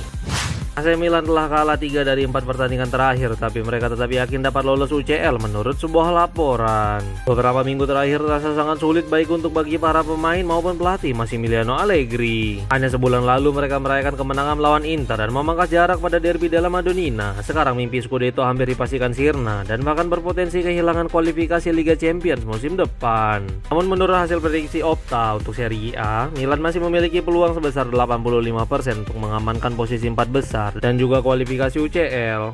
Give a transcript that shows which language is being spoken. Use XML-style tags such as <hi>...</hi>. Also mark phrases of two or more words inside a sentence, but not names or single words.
<id>AC Milan telah kalah 3 dari 4 pertandingan terakhir, tapi mereka tetap yakin dapat lolos UCL menurut sebuah laporan. Beberapa minggu terakhir terasa sangat sulit baik untuk bagi para pemain maupun pelatih Massimiliano Allegri. Hanya sebulan lalu mereka merayakan kemenangan melawan Inter dan memangkas jarak pada derby della Madonnina. Sekarang mimpi Scudetto hampir dipastikan sirna dan bahkan berpotensi kehilangan kualifikasi Liga Champions musim depan. Namun menurut hasil prediksi Opta untuk Serie A, Milan masih memiliki peluang sebesar 85% untuk mengamankan posisi 4 besar dan juga kualifikasi UCL.</id>